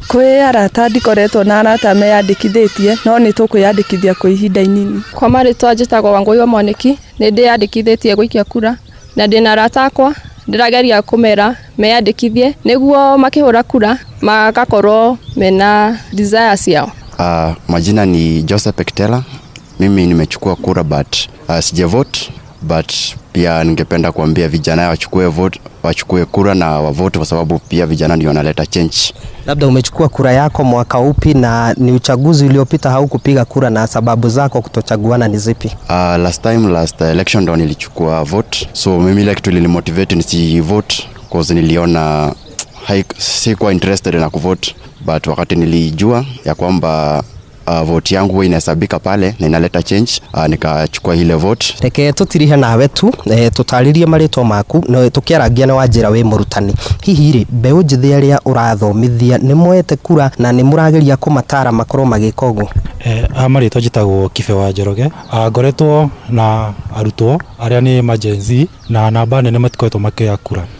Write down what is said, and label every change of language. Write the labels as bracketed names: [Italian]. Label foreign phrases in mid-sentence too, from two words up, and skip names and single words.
[Kikuyu] Kwĩ arata ndikoretwo na arata meyandĩkithĩtie, no nĩ tũkwĩyandĩkithia kwa ihinda inini. Kwa marĩtwa njĩtagwo Wangũi wa Mwanĩki, nĩ ndĩyandĩkithĩtie gũikia kura, na ndĩna arata akwa, ndĩrageria kũmera meyandĩkithie, nĩguo makĩhũra kura, magakorwo mena desire ciao. [Swahili] Ah, majina ni Joseph Ektela, mimi nimechukua kura but, ah, sijavote, but pia ningependa kuambia vijana wachukue vote, wachukue kura na wavote kwa sababu pia vijana ndio wanaleta change. Labda umechukua kura yako mwaka upi na ni uchaguzi uliopita haukupiga kura na sababu zako kutochaguana ni zipi? [English] Ah, last time, last election [Swahili] ndo nilichukua [English] vote. [Swahili] So mimi ile kitu ilinimotivate nisi vote 'cause niliona haik-, sikuwa interested na kuvote. But wakati nilijua ya kwamba, ah, vote yangu huwa inahesabika pale na inaleta change, ah, nikachukua ile vote. [Kikuyu] Reke tutirihe nawe tu, eh, tutaririe marĩtwa maku, no tukiaragia na wanjĩra wĩ mũrutani. Hihi rĩ, mbeũ njĩthĩ arĩa ũrathomithia nĩ moete kura na nĩ mũrageria kũmatara makorwo magĩka ũguo? Eh, a marĩtwa njĩtagwo Kibe wa Njoroge. Ah, ngoretwo na arutwo arĩa nĩ ma Gen Z na namba nene matikoretwo makĩoya kura.